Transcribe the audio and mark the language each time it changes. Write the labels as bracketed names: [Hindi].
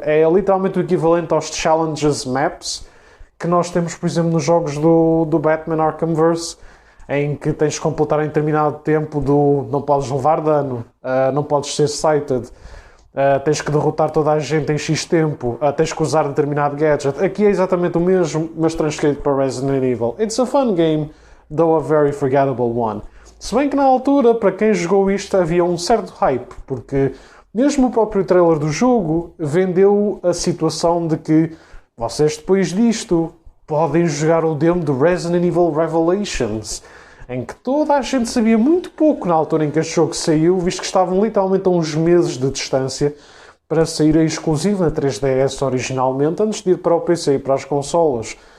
[Portuguese] É literalmente o equivalente aos challenges maps que nós temos, por exemplo, nos jogos do Batman Arkhamverse, em que tens de completar em determinado tempo não podes levar dano, não podes ser sighted, tens que derrotar toda a gente em X tempo, tens que usar determinado gadget. Aqui é exatamente o mesmo, mas transcrito para Resident Evil. [English] It's a fun game, though a very forgettable one. [Portuguese] Se bem que na altura, para quem jogou isto, havia um certo hype, porque mesmo o próprio trailer do jogo vendeu a situação de que vocês depois disto podem jogar o demo do Resident Evil Revelations, em que toda a gente sabia muito pouco na altura em que este jogo saiu, visto que estavam literalmente a uns meses de distância para sair a exclusivo na 3DS originalmente, antes de ir para o PC e para as consolas.